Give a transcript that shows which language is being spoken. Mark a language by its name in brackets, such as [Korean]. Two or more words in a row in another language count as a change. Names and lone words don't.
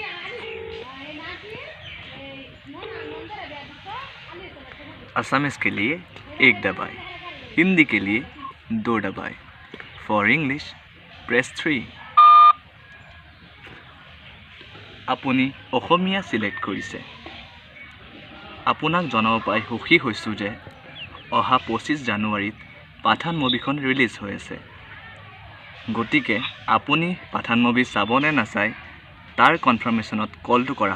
[Hindi] असमीज के लिए एक दबाए हिंदी के लिए 2 दबाए [English] for English press [Hindi] 3 [Assamese] আপুনি অসমীয়া সিলেক্ট কৰিছে আপোনাক জনাব পাই সুখী হৈছো যে অহা 25 জানুৱাৰীত পাঠান মুভিখন ৰিলিজ হৈ আছে গতিকে আপুনি পাঠান মুভি চাবনে নাচাই তাৰ কনফাৰ্মেশ্যনত কলটো কৰা